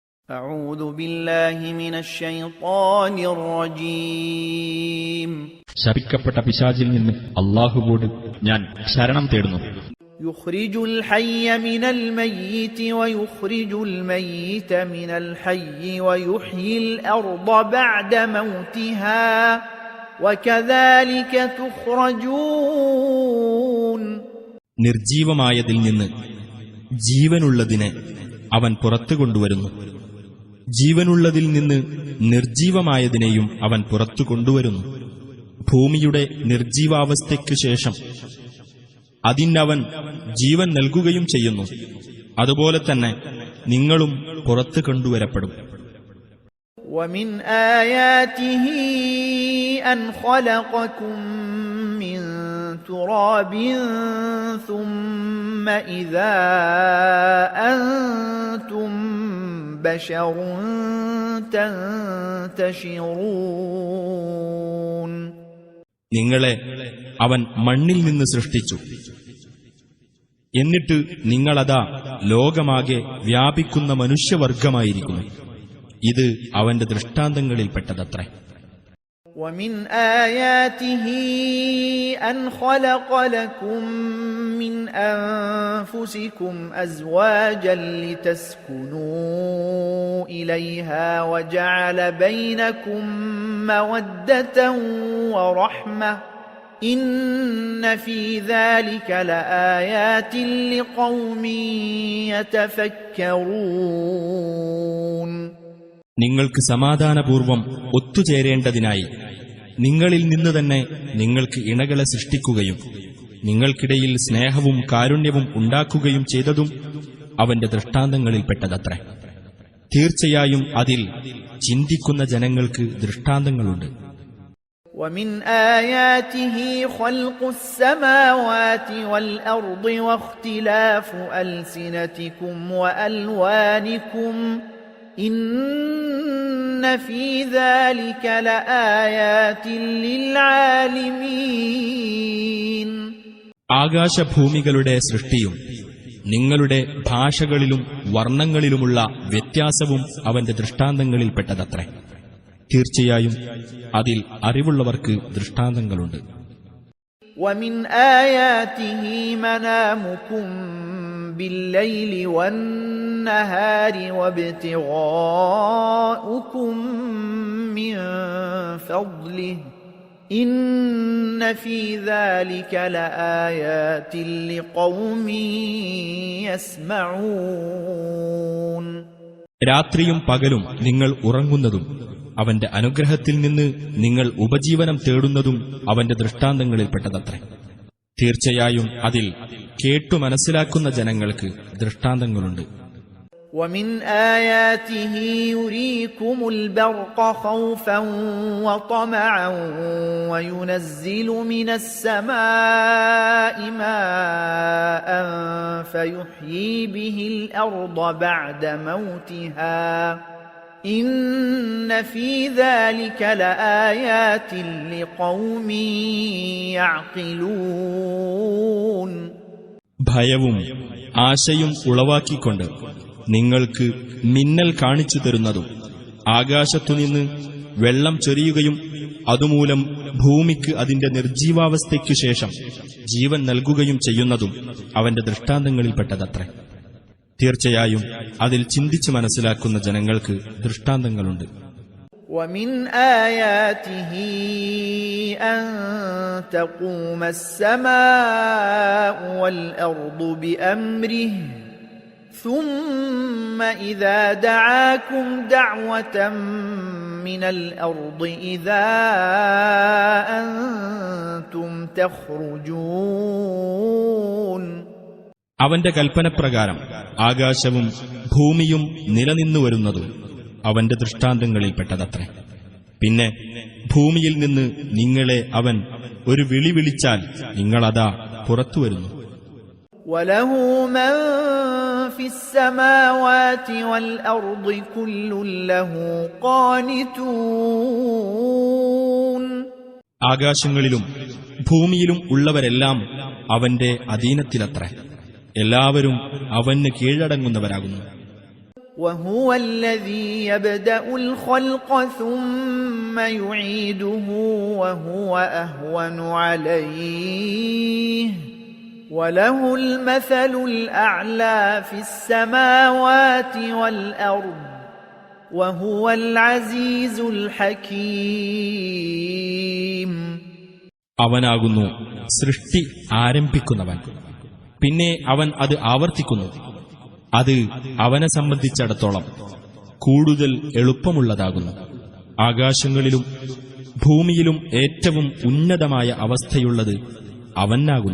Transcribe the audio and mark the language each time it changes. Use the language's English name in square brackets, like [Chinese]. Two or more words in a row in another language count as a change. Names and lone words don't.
[Arabic] أعوذ بالله من الشيطان الرجيم. [Malayalam] ശപിക്കപ്പെട്ട പിശാചിൽ നിന്ന് അല്ലാഹുവോട് ഞാൻ ശരണം തേടുന്നു. [Arabic] يخرج الحي من الميت ويخرج الميت من الحي ويحيي الأرض بعد موتها وكذلك تخرجون. [Malayalam] നിർജീവമായതിൽ നിന്ന് ജീവനുള്ളതിനെ അവൻ പുറത്തു കൊണ്ടുവരുന്നു, ജീവനുള്ളതിൽ നിന്ന് നിർജീവമായതിനെയും അവൻ പുറത്തു കൊണ്ടുവരുന്നു. ഭൂമിയുടെ നിർജീവാവസ്ഥയ്ക്കു ശേഷം അതിനവൻ ജീവൻ നൽകുകയും ചെയ്യുന്നു. അതുപോലെ തന്നെ നിങ്ങളും പുറത്തു കൊണ്ടുവരപ്പെടും. [Arabic] ومن آياته أن خلقكم من تراب ثم إذا أنتم بشر تنتشرون. [Malayalam] നിങ്ങളെ അവൻ മണ്ണിൽ നിന്ന് സൃഷ്ടിച്ചു, എന്നിട്ട് നിങ്ങളതാ ലോകമാകെ വ്യാപിക്കുന്ന മനുഷ്യവർഗമായിരിക്കുന്നു. ഇത് അവന്റെ ദൃഷ്ടാന്തങ്ങളിൽപ്പെട്ടതത്രേ. [Arabic] ومن آياته أن خلق لكم من أنفسكم أزواجا لتسكنوا إليها وجعل بينكم مودة ورحمة إن في ذلك لآيات لقوم يتفكرون. [Malayalam] നിങ്ങൾക്ക് സമാധാനപൂർവം ഒത്തുചേരേണ്ടതിനായി നിങ്ങളിൽ നിന്ന് തന്നെ നിങ്ങൾക്ക് ഇണകളെ സൃഷ്ടിക്കുകയും നിങ്ങൾക്കിടയിൽ സ്നേഹവും കാരുണ്യവും ഉണ്ടാക്കുകയും ചെയ്തതും അവന്റെ ദൃഷ്ടാന്തങ്ങളിൽപ്പെട്ടതത്രേ. തീർച്ചയായും അതിൽ ചിന്തിക്കുന്ന ജനങ്ങൾക്ക് ദൃഷ്ടാന്തങ്ങളുണ്ട്. [Arabic] ومن آياته خلق السماوات والأرض واختلاف ألسنتكم وألوانكم إن في ذلك لآيات للعالمين. [Malayalam] ആകാശഭൂമികളുടെ സൃഷ്ടിയും നിങ്ങളുടെ ഭാഷകളിലും വർണ്ണങ്ങളിലുമുള്ള വ്യത്യാസവും അവന്റെ ദൃഷ്ടാന്തങ്ങളിൽപ്പെട്ടതത്രേ. തീർച്ചയായും അതിൽ അറിവുള്ളവർക്ക് ദൃഷ്ടാന്തങ്ങളുണ്ട്. [Arabic] ومن آياته منامكم بالليل والنهار وابتغاؤكم من فضله إن في ذلك لآيات لقوم يسمعون. [Malayalam] രാത്രിയും പകലും നിങ്ങൾ ഉറങ്ങുന്നതും അവന്റെ അനുഗ്രഹത്തിൽ നിന്ന് നിങ്ങൾ ഉപജീവനം തേടുന്നതും അവന്റെ ദൃഷ്ടാന്തങ്ങളിൽപ്പെട്ടതത്രേ. തീർച്ചയായും അതിൽ കേട്ടു മനസ്സിലാക്കുന്ന ജനങ്ങൾക്ക് ദൃഷ്ടാന്തങ്ങളുണ്ട്. [Arabic] ومن آياته يريكم البرق خوفا وطمعا وينزل من السماء ماء فيحيي به الأرض بعد موتها إن في ذلك لآيات لقوم يعقلون. [Malayalam] ഭയവും ആശയും ഉളവാക്കിക്കൊണ്ട് നിങ്ങൾക്ക് മിന്നൽ കാണിച്ചു തരുന്നതും ആകാശത്തുനിന്ന് വെള്ളം ചൊരിയുകയും അതുമൂലം ഭൂമിക്ക് അതിന്റെ നിർജീവാവസ്ഥയ്ക്കു ശേഷം ജീവൻ നൽകുകയും ചെയ്യുന്നതും അവന്റെ ദൃഷ്ടാന്തങ്ങളിൽപ്പെട്ടതത്രേ. തീർച്ചയായും അതിൽ ചിന്തിച്ചു മനസ്സിലാക്കുന്ന ജനങ്ങൾക്ക് ദൃഷ്ടാന്തങ്ങളുണ്ട്. [Arabic] ومن آياته أن تقوم السماء والأرض بأمره ثم إذا دعاكم دعوة من الأرض إذا أنتم تخرجون. [Malayalam] അവന്റെ കൽപ്പനപ്രകാരം ആകാശവും ഭൂമിയും നിലനിന്നുവരുന്നതും അവന്റെ ദൃഷ്ടാന്തങ്ങളിൽപ്പെട്ടതത്രേ. പിന്നെ ഭൂമിയിൽ നിന്ന് നിങ്ങളെ അവൻ ഒരു വിളി വിളിച്ചാൽ നിങ്ങളതാ പുറത്തുവരുന്നു. [Arabic] وله من في السماوات والأرض كل له قانتون. [Malayalam] ആകാശങ്ങളിലും ഭൂമിയിലും ഉള്ളവരെല്ലാം അവന്റെ അധീനത്തിലത്രേ. എല്ലാവരും അവന് കീഴടങ്ങുന്നവരാകുന്നു. [Arabic] وهو الذي يبدأ الخلق ثم يعيده وهو أهون عليه وله المثل الأعلى في السماوات والأرض وهو العزيز الحكيم. [Malayalam] അവനാകുന്നു സൃഷ്ടി ആരംഭിക്കുന്നവൻ, പിന്നെ അവൻ അത് ആവർത്തിക്കുന്നു. അത് അവനെ സംബന്ധിച്ചിടത്തോളം കൂടുതൽ എളുപ്പമുള്ളതാകുന്നു. ആകാശങ്ങളിലും ഭൂമിയിലും ഏറ്റവും ഉന്നതമായ അവസ്ഥയുള്ളത് അവനാകുന്നു.